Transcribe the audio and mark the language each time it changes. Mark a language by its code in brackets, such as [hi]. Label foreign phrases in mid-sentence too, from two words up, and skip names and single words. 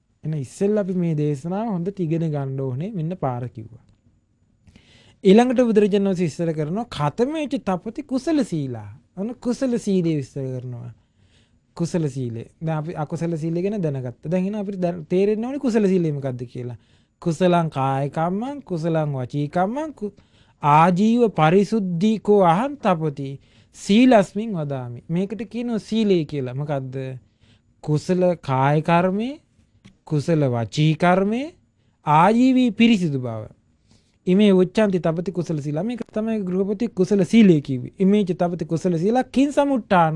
[si] එහෙනම් ඉස්සෙල්ලා අපි මේ දේශනාව හොඳට ඉගෙන ගන්න ඕනේ මෙන්න පාර කිව්වා. ඊළඟට බුදුරජාණන් වහන්සේ ඉස්සර කරනවා [pi] කතමේච තපති කුසල සීලා. [si] අන කුසල සීලය විස්තර කරනවා. කුසල සීලය. දැන් අපි අකුසල සීලය ගැන දැනගත්තා. දැන් එහෙනම් අපිට තේරෙන්න ඕනේ කුසල සීලය මොකද්ද කියලා. [pi] කුසලං කාය කම්මං කුසලං වචී කම්මං ආජීව පරිසුද්ධිකෝ අහං තපති සීලස්මින් වදාමි. [si] මේකට කියනවා සීලය කියලා. මොකද්ද? කුසල කාය කර්මේ, කුසල වචී කර්මේ, ආජීවී පිරිසිදු බව. [pi] ඉමේ උච්චන්ති තපති කුසල සීලා. [si] මේක තමයි ගෘහපති කුසල සීලය කිව්වේ. [pi] ඉමේච තපති කුසල සීලා කිං සමුට්ඨාන.